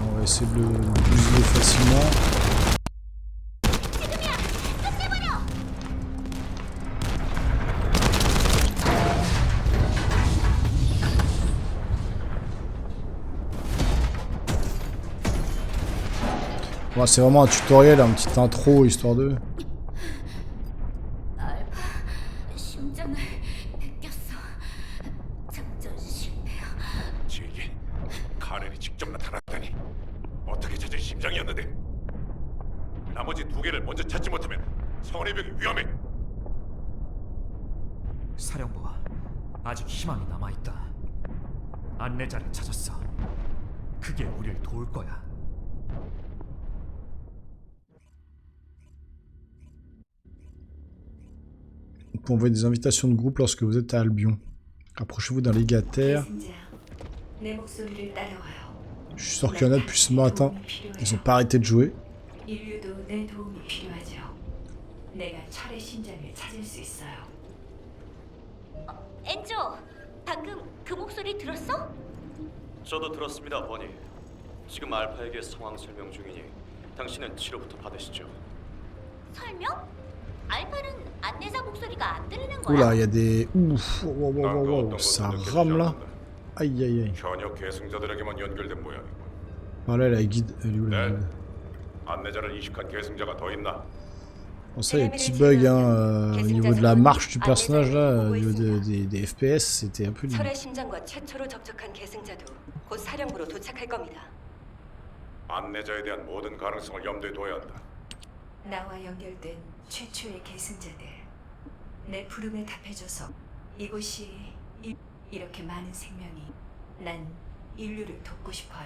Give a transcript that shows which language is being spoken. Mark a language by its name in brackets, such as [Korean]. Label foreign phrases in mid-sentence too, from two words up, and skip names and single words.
[French] On va essayer de le bousiller facilement. Bon, c'est vraiment un tutoriel, un petit intro, histoire de... [Korean] 알파, 심장을 뺏겼어. 작전 실패야. 제게 카렌이 직접 나타났다니. 어떻게 찾은 심장이었는데? 나머지 두 개를 먼저 찾지 못하면 성원의병이 위험해. 사령부, 아직 희망이 남아 있다. 안내자를 찾았어. 그게 우리를 도울 거야. [French] Vous pouvez envoyer des invitations de groupe lorsque vous êtes à Albion. Approchez-vous d'un légataire. [Korean] 계승자, 내 목소리를 따라와요. [French] Je suis sûr qu'il y en a depuis ce matin. Ils ont pas arrêté de jouer. [Korean] 인류도 내 도움이 필요하죠. 내가 철의 심장을 찾을 수 있어요. 엔조, 방금 그 목소리 들었어? 저도 들었습니다, 버니. 지금 알파에게 상황 설명 중이니 당신은 치료부터 받으시죠. 설명? 알파는 안내자 목소리가 안 들리는 거야? [French] Oula, il y a des... Ouf, wow, wow, wow, wow, ça rame là. Aïe, aïe, aïe. [Korean] 현역 계승자들에게만 연결된 모양이고. [French] Voilà, la guide. Elle est où, la [Korean] 네. [French] guide? [Korean] 안내자를 이식한 계승자가 더 있나? [French] Bon, ça, il y a des petits bugs hein, au niveau de la marche du personnage là, au niveau des FPS, c'était un peu limite. [Korean] 철의 심장과 최초로 접촉한 계승자도 곧 사령부로 도착할 겁니다. 안내자에 대한 모든 가능성을 염두에 둬야 한다. 나와 연결된 최초의 계승자들. 내 부름에 답해줘서 이곳이 이렇게 많은 생명이 난 인류를 돕고 싶어요.